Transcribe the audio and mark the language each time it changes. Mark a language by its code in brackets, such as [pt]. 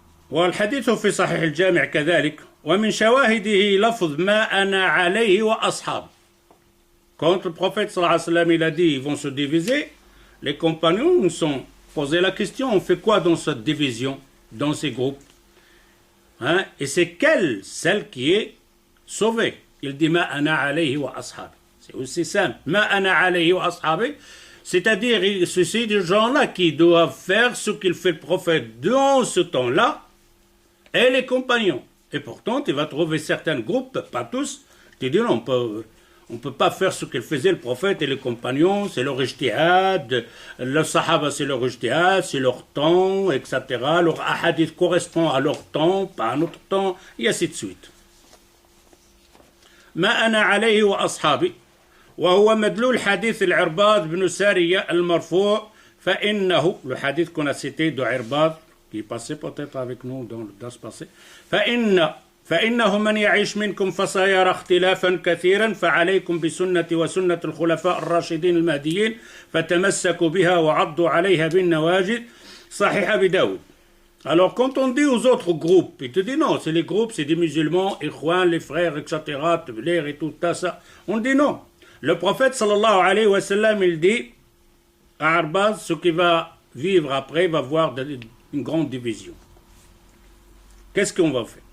[ar] والحديث في صحيح الجامع كذلك ومن شواهده لفظ ما أنا عليه وأصحابي. [fr] Quand le prophète sallallahu alayhi wa sallam il a dit ils vont se diviser, les compagnons nous ont posé la question, on fait quoi dans cette division, dans ces groupes, et c'est quelle, celle qui est sauvée? Il dit [ar] ma ana alayhi wa ashabi. [fr] C'est aussi simple. Ma ana alayhi wa ashabi, c'est-à-dire ceci des gens-là qui doivent faire ce qu'il fait le prophète dans ce temps-là, et les compagnons. Et pourtant, tu vas trouver certains groupes, pas tous, tu dis non, on ne peut pas faire ce qu'il faisait le prophète et les compagnons, c'est leur ijtihad, le sahaba c'est leur ijtihad, c'est leur temps, etc. Leur ahadith correspond à leur temps, pas à notre temps, et ainsi de suite. [ar] ما أنا عليه وأصحابي وهو مدلول حديث العرباض بن سارية المرفوع فإنه [fr] le hadith qu'on a cité de Irbad qui est passé peut-être avec nous dans le das passé [ar] فإنه من يعيش منكم فسيرى اختلافا كثيرا فعليكم بسنتي وسنة الخلفاء الراشدين المهديين فتمسكوا بها وعضوا عليها بالنواجذ صحيح أبي داود. [fr] Alors quand on dit aux autres groupes, ils te disent non, c'est les groupes, c'est des musulmans, Ikhwan, les frères, etc., Teblir et tout ça, on dit non. Le prophète sallallahu alayhi wa sallam, il dit à Arbaz, ce qui va vivre après va voir une grande division. Qu'est-ce qu'on va faire?